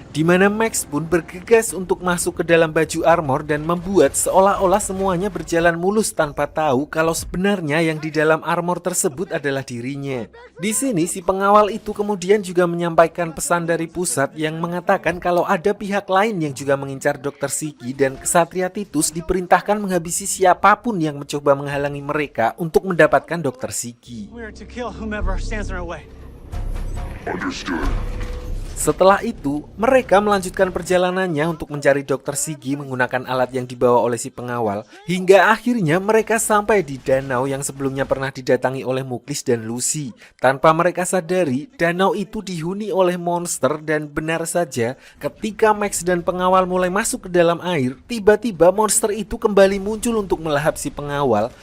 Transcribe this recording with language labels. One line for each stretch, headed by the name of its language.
Indonesian: Di mana Max pun bergegas untuk masuk ke dalam baju armor dan membuat seolah-olah semuanya berjalan mulus tanpa tahu kalau sebenarnya yang di dalam armor tersebut adalah dirinya. Di sini si pengawal itu kemudian juga menyampaikan pesan dari pusat yang mengatakan kalau ada pihak lain yang juga mengincar Dr. Siggy dan ksatria Titus diperintahkan menghabisi siapapun yang mencoba menghalangi mereka untuk mendapatkan Dr. Siggy.
English: We are to kill whomever stands in our way.
Indonesian: Setelah itu, mereka melanjutkan perjalanannya untuk mencari Dr. Siggy menggunakan alat yang dibawa oleh si pengawal, hingga akhirnya mereka sampai di danau yang sebelumnya pernah didatangi oleh Muklis dan Lucy. Tanpa mereka sadari, danau itu dihuni oleh monster dan benar saja, ketika Max dan pengawal mulai masuk ke dalam air, tiba-tiba monster itu kembali muncul untuk melahap si pengawal.